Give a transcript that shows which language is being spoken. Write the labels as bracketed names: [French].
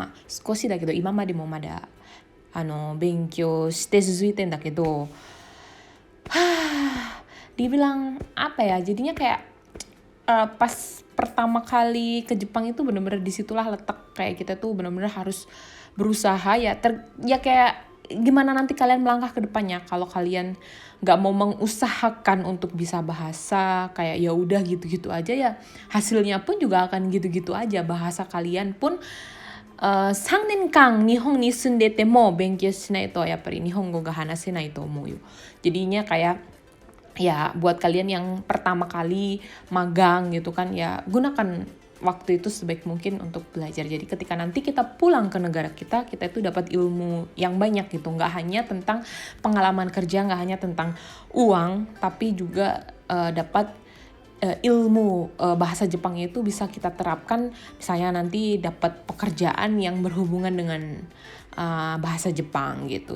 [Japanese] 少しだけど、今までもまだ勉強して続いてんだけど、 [Indonesian] dibilang apa ya, jadinya kayak pas pertama kali ke Jepang itu benar-benar disitulah letak kayak kita tuh benar-benar harus berusaha ya, ya kayak gimana nanti kalian melangkah ke depannya. Kalau kalian nggak mau mengusahakan untuk bisa bahasa, kayak ya udah gitu-gitu aja ya, hasilnya pun juga akan gitu-gitu aja. Bahasa kalian pun [Japanese] 3年間日本に住んでても勉強しないとやっぱり日本語が話せないと思うよ。 [Indonesian] Jadinya kayak ya buat kalian yang pertama kali magang gitu kan, ya gunakan waktu itu sebaik mungkin untuk belajar. Jadi ketika nanti kita pulang ke negara kita itu dapat ilmu yang banyak gitu. Nggak hanya tentang pengalaman kerja, nggak hanya tentang uang, tapi juga dapat ilmu bahasa Jepangnya itu bisa kita terapkan, misalnya nanti dapat pekerjaan yang berhubungan dengan bahasa Jepang gitu.